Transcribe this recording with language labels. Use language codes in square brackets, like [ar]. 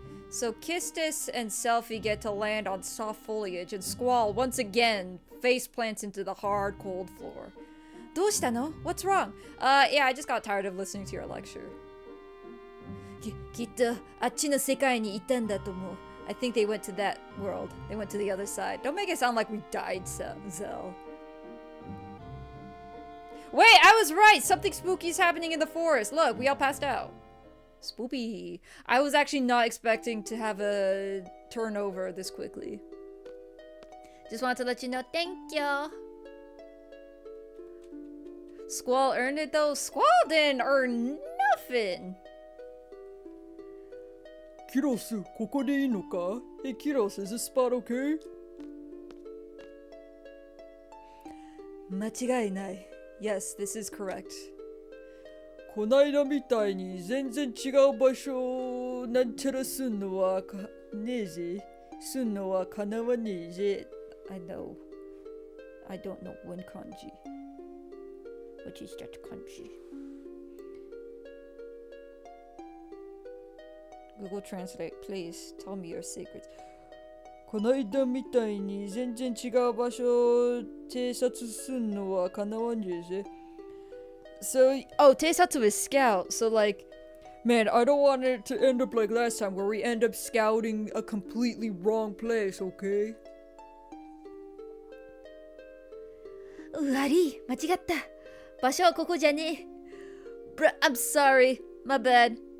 [en] So Kistis and Selfie get to land on soft foliage, and Squall once again face plants into the hard, cold floor. [ja] どうしたの? [en] What's wrong? Yeah, I just got tired of listening to your lecture. [ja] きっとあっちの世界にいたんだと思う. [en] I think they went to that world. They went to the other side. Don't make it sound like we died, Zell. Wait, I was right! Something spooky is happening in the forest. Look, we all passed out. Spoopy. I was actually not expecting to have a turnover this quickly. Just wanted to let you know, thank you. Squall earned it though. Squall didn't earn nothing. [ja] Kiros, ここでいいのか? [en] Hey Kiros, is this spot okay? [ja] 間違いない. [en] Yes, this is correct. [ja] こないだみたいに全然違う場所なんちゃらすんのはねえぜ。すんのはかなわねえぜ。 [en] I know. I don't know one kanji. Which is that kanji? Google Translate, please tell me your secrets. [ja] こないだみたいに全然違う場所偵察すんのはかなわねえぜ。 [en] So, oh, Teisatsu is scout, so like... Man, I don't want it to end up like last time where we end up scouting a completely wrong place, okay? [ja] 悪い、間違った。場所はここじゃねえ。 [en] Bruh, I'm sorry. My bad.